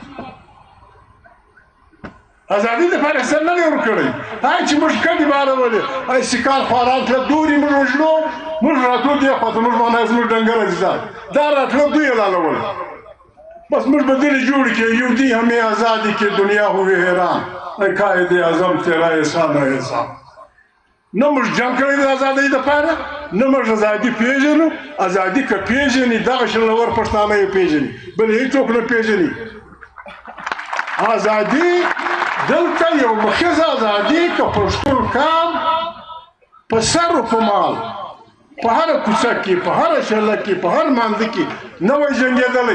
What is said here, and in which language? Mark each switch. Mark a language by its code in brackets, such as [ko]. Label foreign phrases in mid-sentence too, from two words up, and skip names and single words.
[ps] ازادي دپاره څه نه دی ورکړی. هغه چې موږ کډې بارولې، هغه سیکان خواران تله دورې موږ وژنو، موږ راتلو دې خوا ته، موږ باندې زموږ ډنګر عزیزان دا راتلو دوی یې لالول. بس موږ به دلې جوړ کړي، یو دی همې ازادي کې دنیا [ur] ہوئے حیران، ای قائد اعظم تیرا احسان ہے احسان. [ps] نه موږ جنګ کړی د ازادۍ دپاره، نه موږ ازادي پېژنو. ازادي که پېژني دغه شلنور پښتانه یې پېژني، بل هېڅوک نه پېژني. ازادي دلته یو مخیزه ازادي که پښتون کام په سر و په مال په هره کوڅه کې، په هره شله کې، په هر مانځه کې نه وای جنګېدلی.